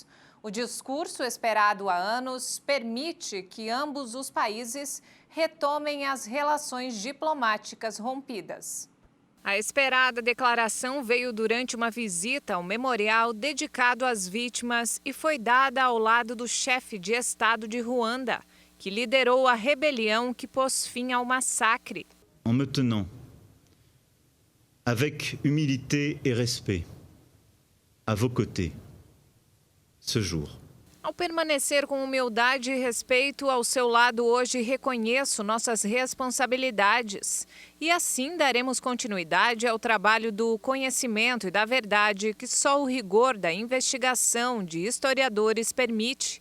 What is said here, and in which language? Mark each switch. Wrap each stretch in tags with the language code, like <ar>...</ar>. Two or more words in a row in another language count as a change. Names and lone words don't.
<pt>O discurso, esperado há anos, permite que ambos os países retomem as relações diplomáticas rompidas. A esperada declaração veio durante uma visita ao memorial dedicado às vítimas e foi dada ao lado do chefe de Estado de Ruanda, que liderou a rebelião que pôs fim ao massacre.</pt> <fr>En me tenant avec humilité et respect à vos côtés ce jour.</fr> <pt>Ao permanecer com humildade e respeito ao seu lado hoje, reconheço nossas responsabilidades. E assim daremos continuidade ao trabalho do conhecimento e da verdade que só o rigor da investigação de historiadores permite.</pt>